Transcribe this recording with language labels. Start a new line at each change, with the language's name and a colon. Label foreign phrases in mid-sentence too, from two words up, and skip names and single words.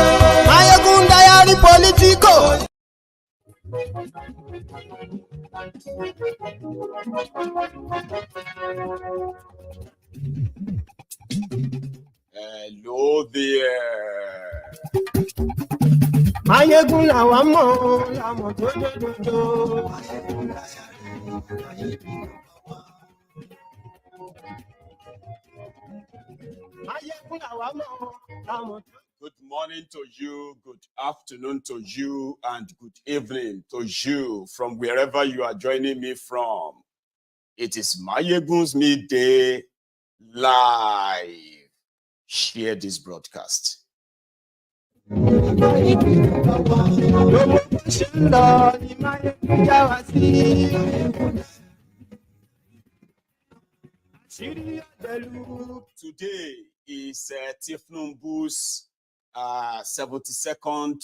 English: Maiyegun diary politico. Hello there.
Yoruba: Maiyegun làwa mọ̀, làmọ̀ tó jòjòjò. Maiyegun làwa mọ̀, làmọ̀ tó.
English: Good morning to you, good afternoon to you, and good evening to you from wherever you are joining me from. It is Maiyegun's midday live. Share this broadcast. Today is Tinubu's 72nd.